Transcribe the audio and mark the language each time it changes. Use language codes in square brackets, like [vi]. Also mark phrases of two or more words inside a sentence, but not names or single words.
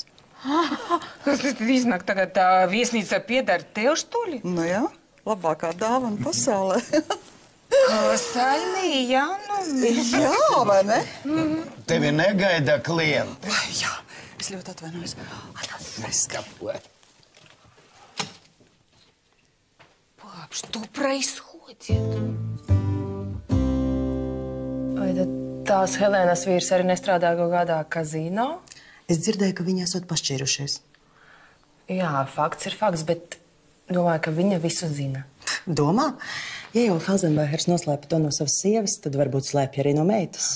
[lv] Tas iznāk tagad tā viesnīca piedara tev, štoli? Nu jā, labākā dāvana pasaulē. Saimī, jā, nu... Jā, vai ne? Tevi negaida klienti. Jā. Es ļoti atvainojos. [ru] Пап, что происходит? [lv] Vai tad tās Helēnas vīrs arī nestrādā kaut kādā kazino? Es dzirdēju, ka viņi esot pašķīrušies. Jā, fakts ir fakts, bet domāju, ka viņa visu zina. Domā? Ja jau Felsenbachers noslēpa to no savas sievas, tad varbūt slēpja arī no meitas.